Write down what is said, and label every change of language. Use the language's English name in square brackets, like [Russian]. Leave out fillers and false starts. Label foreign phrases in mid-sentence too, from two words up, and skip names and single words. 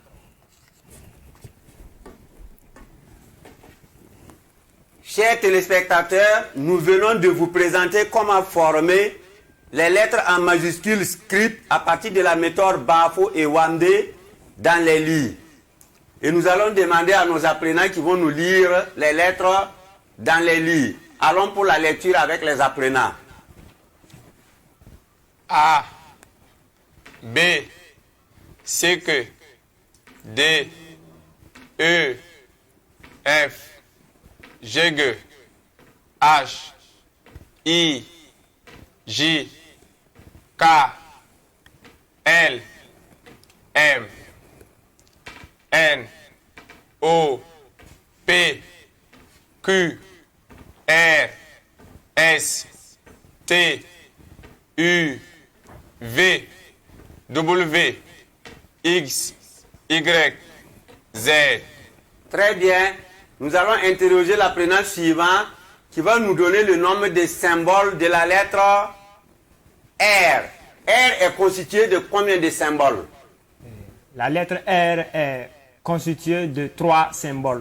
[French] Chers téléspectateurs, nous venons de vous présenter comment former les lettres en majuscules script à partir de la méthode Bafo et Wamde dans les lits. Et nous allons demander à nos apprenants qui vont nous lire les lettres dans les lits. Allons pour la lecture avec les apprenants. A, B, C, D, E, F, G, H, I, J, K, L, M, N, O, P, Q, R, S, T, U, V, W, X, Y, Z. Très bien. Nous allons interroger l'apprenant suivant qui va nous donner le nombre des symboles de la lettre R. R est constitué de combien de symboles? La lettre R est constituée de 3 symboles.